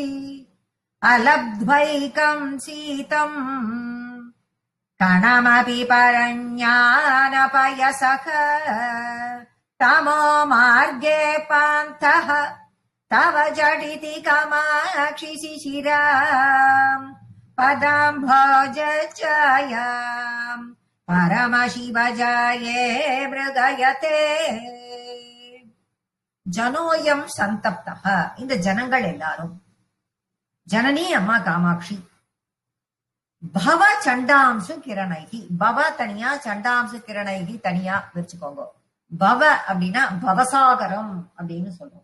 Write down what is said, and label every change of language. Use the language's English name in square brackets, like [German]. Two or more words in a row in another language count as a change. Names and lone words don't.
[Sanskrit] अलब्ध्वैकं सीतम् कणमपि परज्ञानपयसः तमो मार्गे पान्थः तव जडिति कामाक्षि शिशिराम् पदाम्भोजचायाम् परमशिवजाये मृगयते. जनोऽयं सन्तप्तः, [Tamil] இந்த ஜனங்கள் எல்லாரும் ஜனனி அம்மா காமாட்சி [Sanskrit] भव चण्डांशु किरणैः, [Tamil] பவ தனியா [Sanskrit] चण्डांशु किरणैः [Tamil] தனியா வச்சுக்கோங்க. பவ அப்படின்னா பவசாகரம் அப்படின்னு சொல்றோம்.